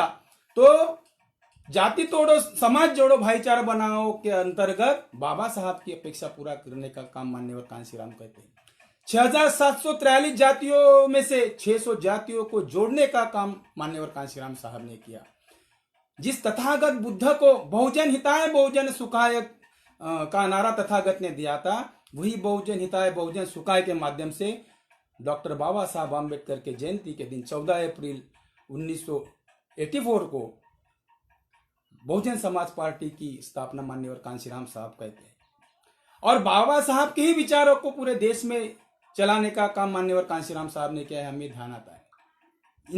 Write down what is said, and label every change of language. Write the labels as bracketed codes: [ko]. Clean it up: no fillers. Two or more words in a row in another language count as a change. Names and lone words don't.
[hi] तो जाति तोड़ो समाज जोड़ो भाईचारा बनाओ के अंतर्गत बाबा साहब की अपेक्षा पूरा करने का काम मान्यवर कांशीराम कहते हैं। 6743 जातियों में से 600 जातियों को जोड़ने का काम मान्यवर कांशीराम साहब ने किया। जिस तथागत बुद्ध को [pi] बहुजन हिताय बहुजन सुखाय [hi] का नारा तथागत ने दिया था, वही [pi] बहुजन हिताय बहुजन सुखाय [hi] के माध्यम से डॉक्टर बाबा साहब आम्बेडकर के जयंती के दिन 14 अप्रैल 1984 को बहुजन समाज पार्टी की स्थापना मान्यवर कांशीराम साहब कहते हैं। और बाबा साहब के ही विचारों को पूरे देश में चलाने का काम मान्यवर कांशीराम साहब ने किया है, हमें ध्यान आता है।